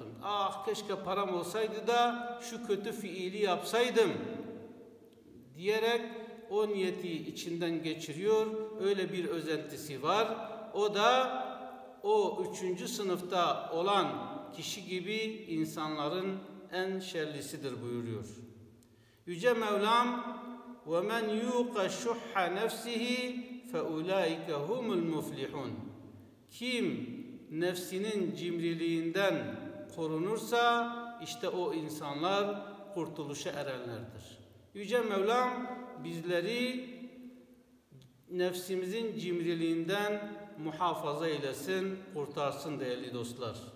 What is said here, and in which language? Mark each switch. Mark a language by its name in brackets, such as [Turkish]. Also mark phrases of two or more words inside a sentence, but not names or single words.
[Turkish] Ah keşke param olsaydı da şu kötü fiili yapsaydım diyerek o niyeti içinden geçiriyor. Öyle bir özentisi var. O da o 3. sınıfta olan kişi gibi insanların en şerlisidir buyuruyor. Yüce Mevlam [Arabic] وَمَنْ يُوقَ شُحَّ نَفْسِهِ فَاُولَٰئِكَ هُمُ الْمُفْلِحُونَ. [Turkish] Kim nefsinin cimriliğinden korunursa işte o insanlar kurtuluşa erenlerdir. Yüce Mevlam bizleri nefsimizin cimriliğinden muhafaza eylesin, kurtarsın değerli dostlar.